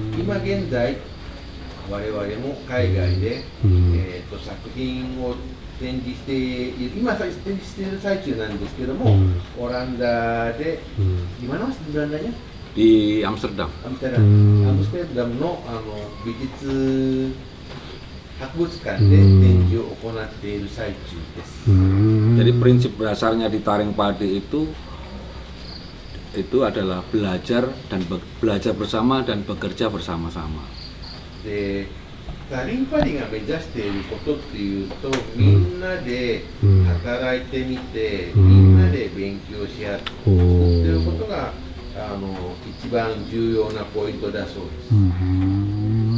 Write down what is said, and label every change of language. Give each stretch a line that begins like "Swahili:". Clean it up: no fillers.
Japanese: 今現在我々も海外で、作品を展示している、今展示している最中なんですけども、オランダで、
Indonesian: di mana Mas di Belandanya? di Amsterdam.
Japanese: Amsterdam の美術博物館で展示を行っている最中です。
Indonesian: Jadi prinsip dasarnya di Taring Padi itu adalah belajar bersama dan bekerja bersama-sama.
Japanese: でタリンパディが目指していることっていうと、みんなで働いてみて、みんなで勉強し合ってっていうことが一番重要なポイントだそうです。